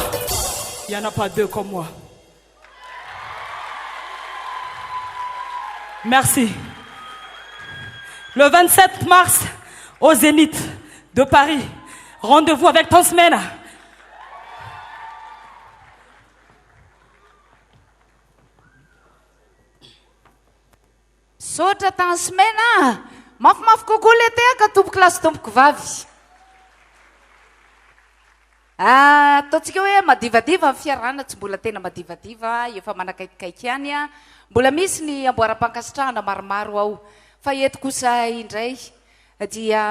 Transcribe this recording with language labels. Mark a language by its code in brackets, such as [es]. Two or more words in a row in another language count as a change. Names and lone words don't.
[fr] Il n'y en a pas deux comme moi. Merci. Le 27 mars, au Zénith de Paris, rendez-vous avec ton semaine. [mg] Sotra tansmena mafimafy kokoa le tehaka tompoko lasy tompoko vavy. Ataontsika hoe madivadiva amin'ny fiarahana tsy mbola tena madivadiva efa manakaikikaiky ihany a mbola misy ny amboaram-pankasitrahana maromaro ao fa eto kosa indray dia